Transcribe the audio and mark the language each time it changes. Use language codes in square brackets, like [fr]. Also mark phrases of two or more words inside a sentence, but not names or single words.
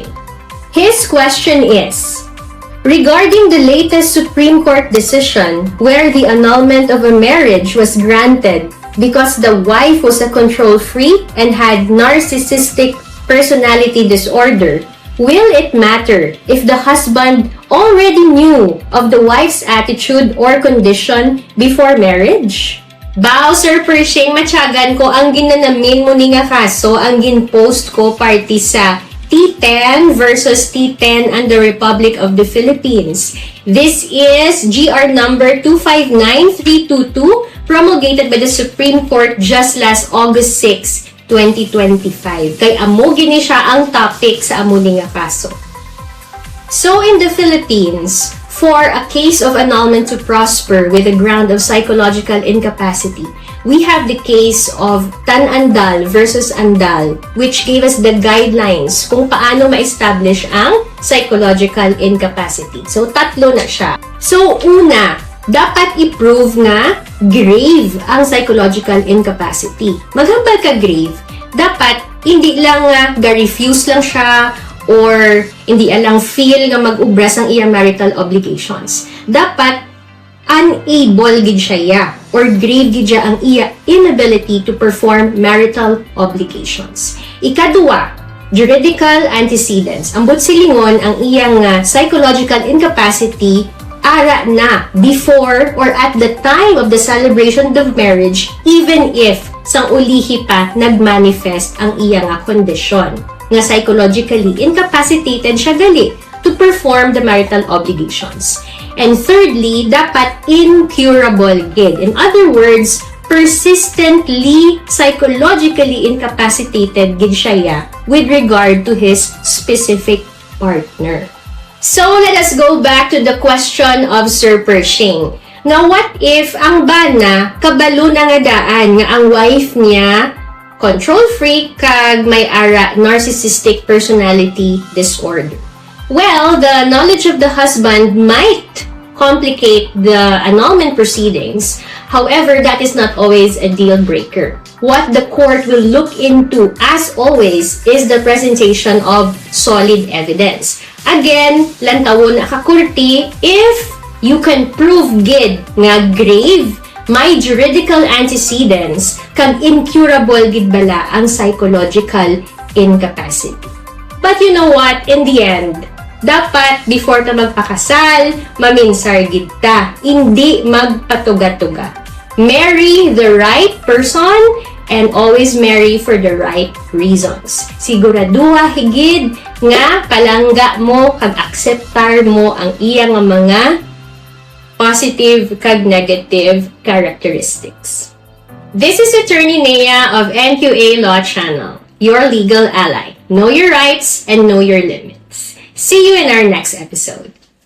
[en] His question is, regarding the latest Supreme Court decision where the annulment of a marriage was granted because the wife was a control freak and had narcissistic personality disorder, will it matter if the husband already knew of the wife's attitude or condition before marriage? [hil] Bao, Sir Pershing, matyagan ko ang ginanamin mo ni nga kaso ang ginpost ko party sa T10 versus T10 and the Republic of the Philippines. [en] This is GR number 259322 promulgated by the Supreme Court just last August 6, 2025. [hil] Kay amo gini siya ang topic sa amo ni nga kaso. [en] So in the Philippines, for a case of annulment to prosper with a ground of psychological incapacity, we have the case of Tan Andal versus Andal, which gave us the guidelines [hil] kung paano ma-establish ang [en] psychological incapacity. [hil] So, tatlo na siya. So, una, dapat i-prove nga grave ang [en] psychological incapacity. [hil] Maghambal ka grave, dapat hindi lang ga-refuse lang siya or hindi alang feel nga mag-ubras ang iyang [en] marital obligations. [hil] Dapat unable gid siya or grave gid siya ang iya [en] inability to perform marital obligations. [hil] Ikaduwa, [en] juridical antecedents. [hil] Ambot silingon ang iyang [en] psychological incapacity [hil] ara na [en] before or at the time of the celebration of marriage, even if [hil] sang ulihi pa nagmanifest ang iyang kondisyon nga [en] psychologically incapacitated [hil] siya gali [en] to perform the marital obligations. And thirdly, [hil] dapat incurable gid. [en] In other words, persistently psychologically incapacitated [hil] gid siya [en] with regard to his specific partner. So let us go back to the question of Sir Pershing. [hil] Now, what if ang bana kabalo na nga daan nga ang wife niya [en] control freak [hil] kag may ara [en] narcissistic personality disorder? Well, the knowledge of the husband might complicate the annulment proceedings. However, that is not always a deal breaker. What the court will look into, as always, is the presentation of solid evidence. Again, [hil] lantawon na kakurti [en] if you can prove [hil] gid nga grave, may [en] juridical antecedents, [hil] kag incurable gid bala ang [en] psychological incapacity. But you know what? In the end, [hil] dapat before ta magpakasal, maminsar gid ta, hindi magpatuga-tuga. [en] Marry the right person and always marry for the right reasons. [hil] Siguraduha higid nga palangga mo kag akseptar mo ang iyang mga positive kag negative characteristics. [en] This is Attorney Nea of NQA Law Channel, your legal ally. Know your rights and know your limits. See you in our next episode.